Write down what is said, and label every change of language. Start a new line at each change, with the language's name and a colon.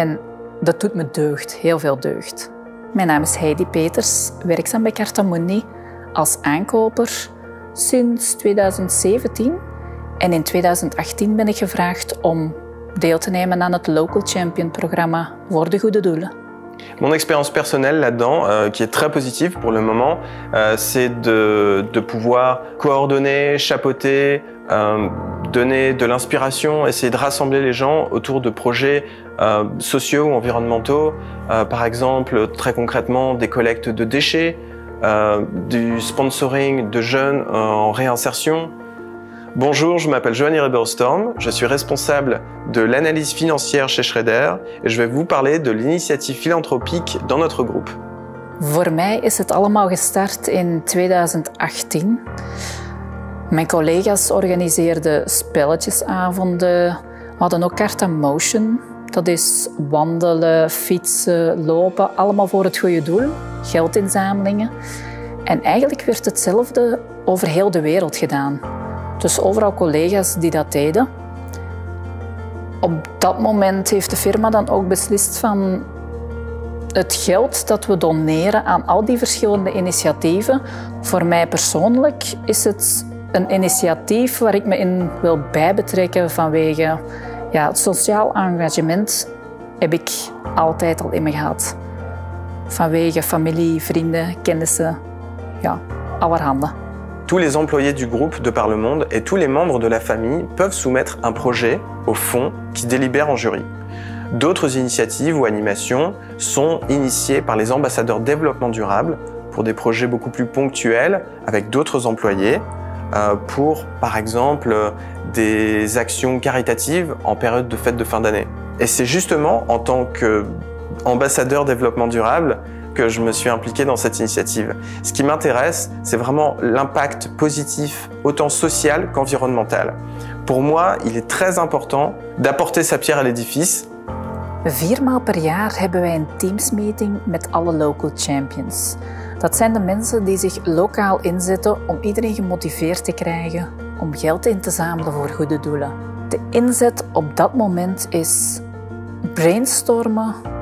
Dutch: En dat doet me deugd, heel veel deugd. Mijn naam is Heidi Peters, werkzaam bij Cartamundi als aankoper sinds 2017. En in 2018 ben ik gevraagd om deel te nemen aan het Local Champion programma voor de goede doelen.
French: Mon expérience personnelle là-dedans, qui est très positive pour le moment, c'est de pouvoir coordonner, chapeauter, donner de l'inspiration, essayer de rassembler les gens autour de projets sociaux ou environnementaux, par exemple très concrètement des collectes de déchets, du sponsoring de jeunes en réinsertion. Bonjour, je m'appelle Johanny Reberstorm, je suis responsable de l'analyse financière chez Schrader et je vais vous parler de l'initiative philanthropique dans notre groupe.
Dutch: Voor mij is het allemaal gestart in 2018. Mijn collega's organiseerden spelletjesavonden. We hadden ook Carta Motion. Dat is wandelen, fietsen, lopen, allemaal voor het goede doel. Geldinzamelingen. En eigenlijk werd hetzelfde over heel de wereld gedaan. Dus overal collega's die dat deden. Op dat moment heeft de firma dan ook beslist van het geld dat we doneren aan al die verschillende initiatieven. Voor mij persoonlijk is het een initiatief waar ik me in wil bijbetrekken vanwege het sociaal engagement heb ik altijd al in me gehad. Vanwege familie, vrienden, kennissen, allerhande.
French: Tous les employés du groupe de par le monde et tous les membres de la famille peuvent soumettre un projet au fonds qui délibère en jury. D'autres initiatives ou animations sont initiées par les ambassadeurs développement durable pour des projets beaucoup plus ponctuels avec d'autres employés, pour par exemple des actions caritatives en période de fête de fin d'année. Et c'est justement en tant qu'ambassadeur développement durable que je me suis impliqué dans cette initiative. Ce qui m'intéresse, c'est vraiment l'impact positif, autant social qu'environnemental. Pour moi, il est très important d'apporter sa pierre à l'édifice.
Dutch: 4 maal per jaar hebben wij een teamsmeeting met alle local champions. Dat zijn de mensen die zich lokaal inzetten om iedereen gemotiveerd te krijgen om geld in te zamelen voor goede doelen. De inzet op dat moment is brainstormen.